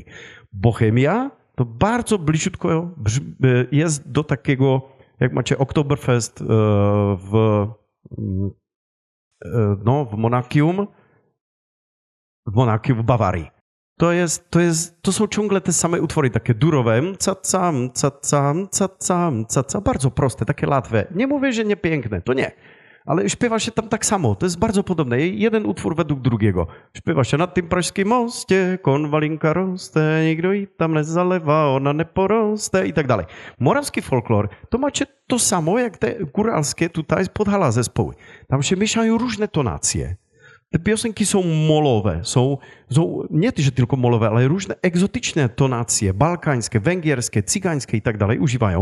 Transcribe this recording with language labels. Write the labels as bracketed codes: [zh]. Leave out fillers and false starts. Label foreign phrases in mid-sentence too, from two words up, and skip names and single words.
[pl] Bohemia to bardzo bliziutko jest do takiego, jak macie Oktoberfest w Monachium, w Bawarii. To są ciągle te same utwory, takie durowe, bardzo proste, takie łatwe. Nie mówię, że nie piękne, to nie. Ale śpiewa się tam tak samo, to jest bardzo podobne. Jeden utwór według drugiego. Śpiewa się [cs] na tym pražském moście, konwalinka roste, nikdo ji tam nie zalewa, ona nie poroste [pl] i tak dalej. Morawski folklor, to macie to samo jak te góralskie tutaj z Podhala zespoły. Tam się mieszają różne tonacje. Te piosenki są molowe, są nie tylko molowe, ale różne egzotyczne tonacje, balkańskie, węgierskie, cygańskie i tak dalej używają.